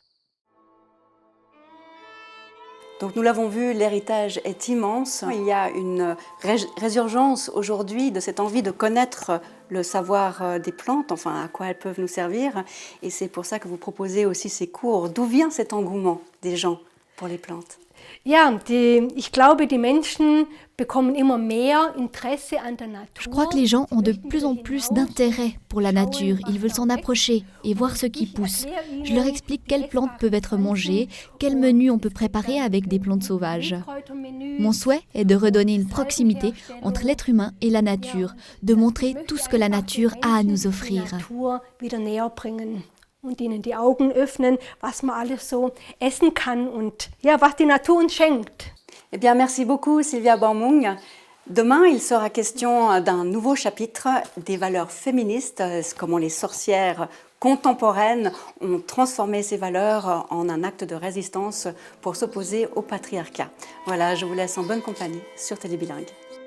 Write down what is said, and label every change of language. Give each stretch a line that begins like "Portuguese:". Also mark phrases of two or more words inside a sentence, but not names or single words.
French: Donc nous l'avons vu, l'héritage est immense. Il y a une résurgence aujourd'hui de cette envie de connaître le savoir des plantes, enfin à quoi elles peuvent nous servir. Et c'est pour ça que vous proposez aussi ces cours. D'où vient cet engouement des gens pour les plantes?
German: Ja, ich glaube, die Menschen bekommen immer mehr Interesse an der Natur.
French: Je crois que les gens ont de plus en plus d'intérêt pour la nature. Ils veulent s'en approcher et voir ce qui pousse. Je leur explique quelles plantes peuvent être mangées, quels menus on peut préparer avec des plantes sauvages. Mon souhait est de redonner une proximité entre l'être humain et la nature, de montrer tout ce que la nature a à nous offrir.
German: Und ihnen die Augen öffnen, was man alles so essen kann und ja, was die Natur uns schenkt.
French: Eh bien, merci beaucoup Sylvia Bormung. Demain, il sera question d'un nouveau chapitre des valeurs féministes, comment les sorcières contemporaines ont transformé ces valeurs en un acte de résistance pour s'opposer au patriarcat. Voilà, je vous laisse en bonne compagnie sur Télé Bilingue.